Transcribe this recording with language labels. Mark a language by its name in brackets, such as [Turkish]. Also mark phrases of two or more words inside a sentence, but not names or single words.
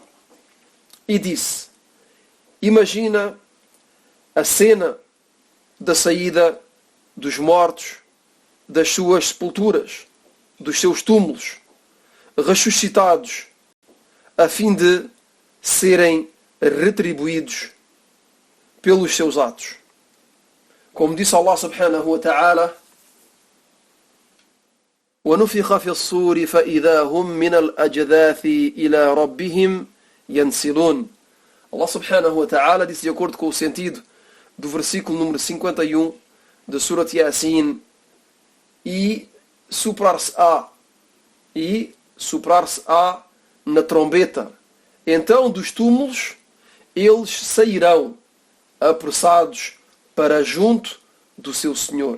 [Portuguese] E disse: imagina a cena da saída dos mortos das suas sepulturas, dos seus túmulos, ressuscitados, a fim de serem retribuídos pelos seus atos. Como disse [Arabic] الله سبحانه وتعالى: وَنُفِخَ فِي الصُّورِ فَإِذَا هُمْ مِنَ الْأَجْدَاثِ إِلَى رَبِّهِمْ يَنْسِلُونَ. الله سبحانه وتعالى [Portuguese] disse, de acordo com o sentido do versículo número 51 da Surat Yasin: e soprar-se-á na trombeta, então dos túmulos eles sairão apressados para junto do seu Senhor.